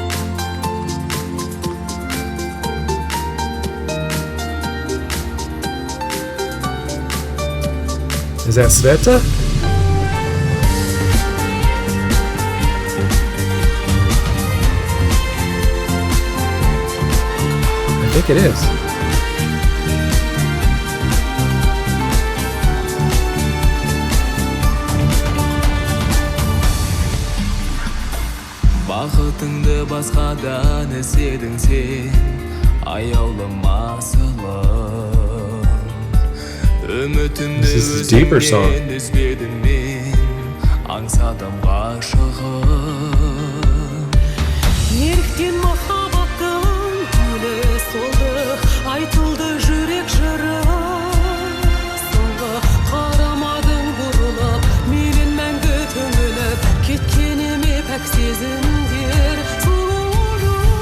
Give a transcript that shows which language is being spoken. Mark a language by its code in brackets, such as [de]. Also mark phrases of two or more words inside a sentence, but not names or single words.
[en] Is that Sveta? I think it is. [kk] Бақытыңды басқадан іздедің сен, аяулым асылым. [en] This is a deeper song. [kk] Үзбедім мен, аңсадым ғашығым. Неліктен махаббаттың гүлі солды, айтылды жүрек жыры. Соңғы қарамадың бұрылып, менен мәңгі түңіліп, кеткеніме пәк сезімдер сұлулы.